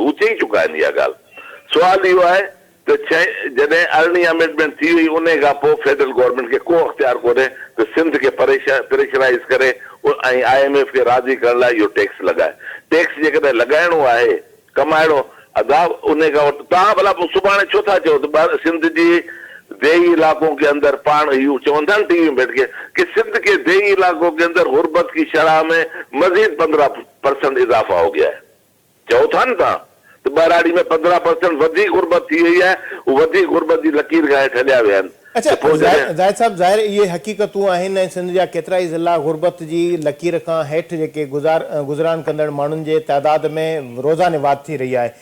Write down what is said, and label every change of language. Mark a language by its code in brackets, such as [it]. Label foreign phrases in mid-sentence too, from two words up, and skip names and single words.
[sd] हू चई चुका आहिनि इहा ॻाल्हि। सुवाल इहो आहे त जॾहिं 18वीं अमेंडमेंट थी वई उन खां पोइ [en] federal government [sd] खे को अख़्तियार कोन्हे त सिंध खे प्रेशराइज़ करे ऐं IMF खे राज़ी करण लाइ इहो टैक्स लॻाए। टैक्स जेकॾहिं लॻाइणो आहे, कमाइणो अदाब उन खां वटि तव्हां भला सुभाणे छो था चओ त सिंध जी देही [ur] علاقوں کے اندر [sd] पाण इहो चवंदा आहिनि [ur] ٹی وی میں بیٹھ کے کہ سندھ کے دیہی علاقوں کے اندر غربت کی شرح میں مزید 15% اضافہ ہو گیا ہے. [sd] चओ था न तव्हां त ॿहिराड़ी में 15% वधीक गुर्बत थी वई आहे, वधीक गुर्बत जी लकीर खां हेठि हलिया विया आहिनि। अच्छा ज़ाहिर साहब, ज़ाहिर इहे हक़ीक़तूं आहिनि ऐं सिंध जा केतिरा ई ज़िला गुर्बत जी लकीर खां हेठि जेके गुज़रान कंदड़ माण्हुनि जे तइदाद में रोज़ाने वाधि थी रही आहे।